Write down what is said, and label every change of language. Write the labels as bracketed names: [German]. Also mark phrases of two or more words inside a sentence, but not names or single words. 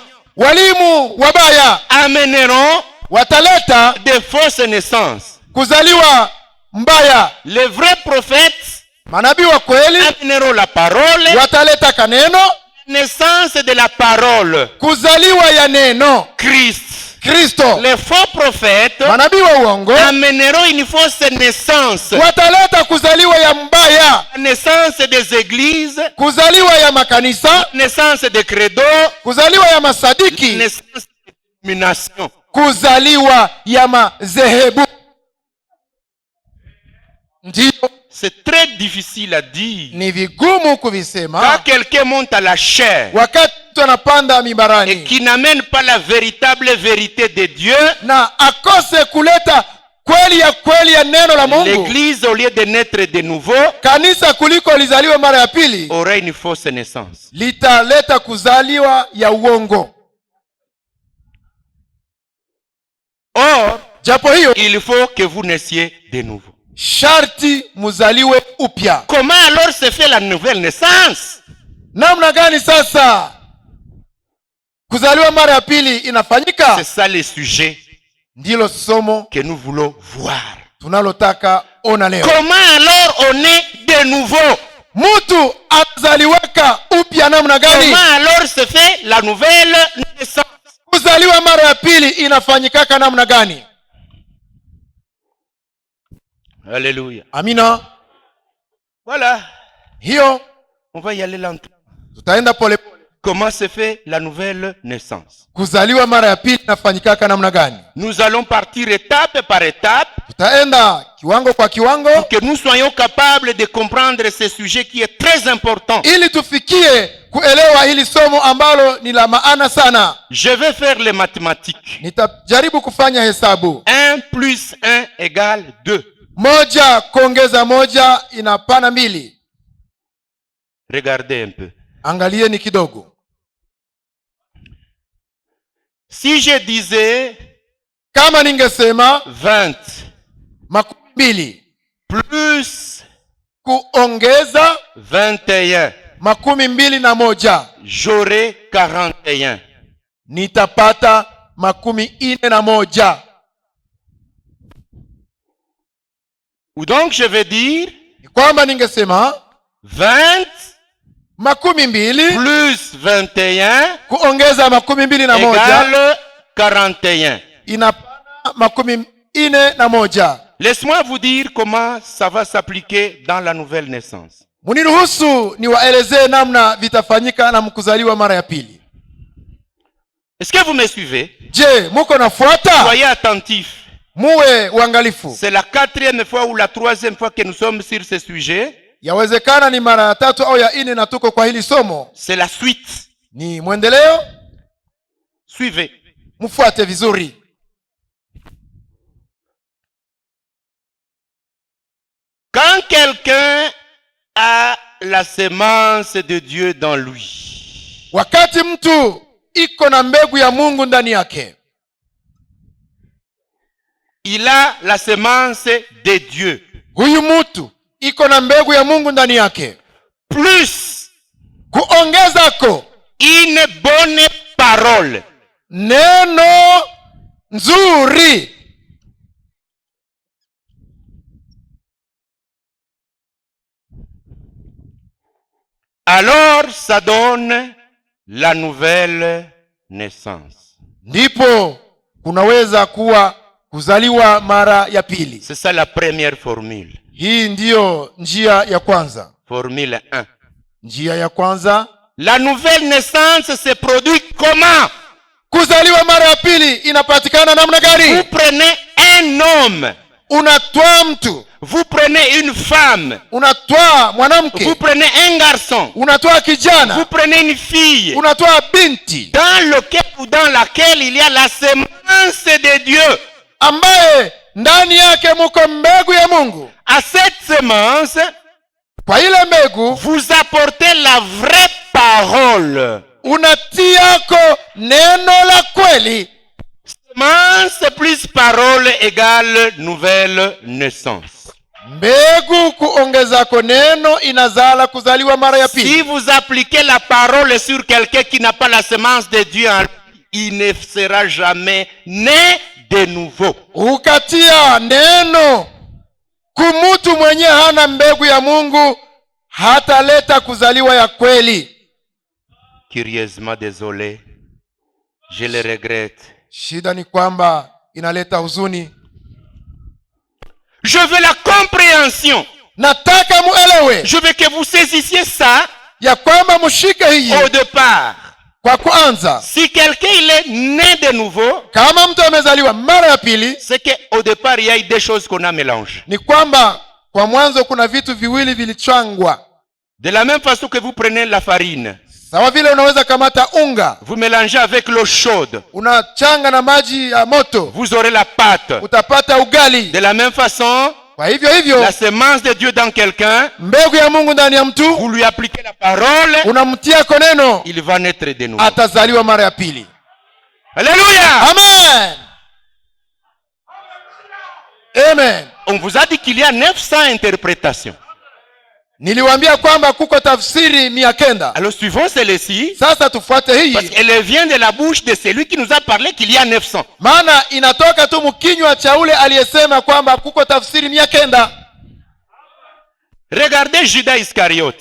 [Swahili] walimu wabaya, [French] amèneront [Swahili] wataleta [French] des fausses naissances. [Swahili] Kuzaliwa mbaya. [French] Les vrais prophètes, [Swahili] manabii wa kweli, [French] amèneront la parole, [Swahili] wataleta kaneno, [French] naissance de la parole, [Swahili] kuzaliwa ya neno Kristo. [French] Les faux prophètes, [Swahili] manabii wa uongo, [French] amèneront une fausse naissance, [Swahili] wataleta kuzaliwa ya mbaya, [French] naissance des églises, [Swahili] kuzaliwa ya makanisa, [French] naissance des credos, [Swahili] kuzaliwa ya masadiki, [French] naissance de domination, [Swahili] kuzaliwa ya madhehebu. Ndio, [French] c'est très difficile à dire. [Swahili] Ni vigumu kuvisema. [French] Quand quelqu'un monte à la chair, [Swahili] wakati mtu anapanda mibarani, [French] et qui n'amène pas la véritable vérité de Dieu, [Swahili] na akose kuleta kweli ya neno la Mungu, [French] l'église au lieu de naître de nouveau, [Swahili] kanisa kuliko lizaliwe mara ya pili, [French] aurait une fausse naissance. [Swahili] Litaleta kuzaliwa ya uongo. [French] Or, [Swahili] japo hiyo, [French] il faut que vous naissiez de nouveau. [Swahili] Sharti muzaliwe upya. [French] Comment alors se fait la nouvelle naissance? [Swahili] Namna gani sasa kuzaliwa mara ya pili inafanyika? [French] C'est ça le sujet. [Swahili] Ndilo somo [French] que nous voulons voir. [Swahili] Tunalotaka ona leo. [French] Comment alors on est de nouveau? [Swahili] Mtu azaliweka upya namna gani? [French] Comment alors se fait la nouvelle naissance? [Swahili] Kuzaliwa mara ya pili inafanyikaka namna gani? [French] Alléluia. [Swahili] Amina. [French] Voilà. [Swahili] Hiyo [French] on va y aller lentement. [Swahili] Tutaenda pole pole. [French] Comment se fait la nouvelle naissance? [Swahili] Kuzaliwa mara ya pili inafanyikaka namna gani? [French] Nous allons partir étape par étape. [Swahili] Tutaenda kiwango kwa kiwango, [French] pour que nous soyons capables de comprendre ce sujet qui est très important. [Swahili] Ili tufikie kuelewa hili somo ambalo ni la maana sana. [French] Je vais faire les mathématiques. [Swahili] Nitajaribu kufanya hesabu. [French] 1 plus 1 égale 2. [Swahili] Moja kuongeza moja inapana 2. [French] Regardez un peu. [Swahili] Angalieni kidogo. [French] Si je disais, [Swahili] kama ningesema [French] 20 [Swahili] 20 [French] plus [Swahili] kuongeza [French] 21 [Swahili] 21, [French] j'aurai 41. [Swahili] Nitapata 41. [French] Ou donc je vais dire, [Swahili] kwamba ningesema [French] 20 plus 21 [Swahili] kuongeza 21 [French] égale 41. [Swahili] Inapana 41. [French] Laisse-moi vous dire comment ça va s'appliquer dans la nouvelle naissance. [Swahili] Muniruhusu niwaelezee namna vitafanyika na mkuzaliwa mara ya pili. [French] Est-ce que vous me suivez? [Swahili] Je, muko nafuata? [French] Soyez attentifs. [Swahili] Muwe uangalifu. [French] C'est la 4e fois ou la 3e fois que nous sommes sur ce sujet. [Swahili] Yawezekana ni mara ya 3 au ya 4 na tuko kwa hili somo. [French] C'est la suite. [Swahili] Ni mwendeleo. [French] Suivez. [Swahili] Mfuate vizuri. [French] Quand quelqu'un a la semence de Dieu dans lui, [Swahili] wakati mtu iko na mbegu ya Mungu ndani yake, [French] il a la semence de Dieu. [Swahili] Huyu mtu iko na mbegu ya Mungu ndani yake. [French] Plus [Swahili] kuongezako [French] une bonne parole. [Swahili] Neno nzuri. [French] Alors ça donne la nouvelle naissance. [Swahili] Ndipo kunaweza kuwa kuzaliwa mara ya pili. [French] C'est ça la première formule. [Swahili] Hii ndiyo njia ya kwanza. [French] Formule 1. [Swahili] Njia ya kwanza. [French] La nouvelle naissance se produit comment? [Swahili] Kuzaliwa mara ya pili inapatikana namna gani? [French] Vous prenez un homme, [Swahili] unatwaa mtu, [French] vous prenez une femme, [Swahili] unatwaa mwanamke, [French] vous prenez un garçon, [Swahili] unatwaa [French] vous [Swahili] kijana, [French] prenez une fille, [Swahili] unatwaa binti [French] dans lequel ou dans laquelle il y a la semence de Dieu. [Swahili] ambaye ndani yake muko mbegu ya Mungu. [French] À cette semence, [Swahili] Kwa ile mbegu [French] vous apportez la vraie parole. [Swahili] unatiako neno la kweli. [French] Semence plus parole égale nouvelle naissance. [Swahili] Mbegu kuongezako neno inazala kuzaliwa mara ya pili. [French] Si vous appliquez la parole sur quelqu'un qui n'a pas la semence de Dieu en lui, il ne sera jamais né de nouveau. [Swahili] Ukatia neno kumutu mwenye hana mbegu ya Mungu, hataleta kuzaliwa ya kweli. [French] Curieusement désolé, je le regrette. [Swahili] Shida ni kwamba inaleta huzuni. [French] Je veux la compréhension. [Swahili] Nataka muelewe [French] Je veux que vous saisissiez ça [Swahili] ya kwamba mushike hii [French] au départ. [Swahili] kwa kuanza. [French] Si quelqu'un il est né de nouveau, [Swahili] Kama mtu amezaliwa mara ya pili, [French] c'est qu'au départ, il y a eu des choses qu'on a mélangées. [Swahili] ni kwamba kwa mwanzo kuna vitu viwili vilichangwa. [French] De la même façon que vous prenez la farine, [Swahili] Sawa vile unaweza kamata unga, [French] vous mélangez avec l'eau chaude, [Swahili] unachanga na maji ya moto, [French] vous aurez la pâte. [Swahili] utapata ugali. [French] De la même façon, [Swahili] Kwa hivyo [French] la semence de Dieu dans quelqu'un, [Swahili] mbegu ya Mungu ndani ya mtu, [French] vous lui appliquez la parole, [Swahili] unamtia ko neno, [French] il va naître de nouveau. [Swahili] atazaliwa mara ya pili. [French] Alléluia! [Swahili] Amen. Amen. [French] On vous a dit qu'il y a 900 interprétations. [Swahili] Niliwaambia kwamba kuko tafsiri 900. [French] Alors suivons celle-ci, [Swahili] Sasa tufuate [French] parce [Swahili] hii, [French] qu'elle vient de la bouche de celui qui nous a parlé qu'il y a 900. [Swahili] maana inatoka tu mkinywa cha ule aliyesema kwamba kuko tafsiri 900. [French] Regardez Judas Iscariote.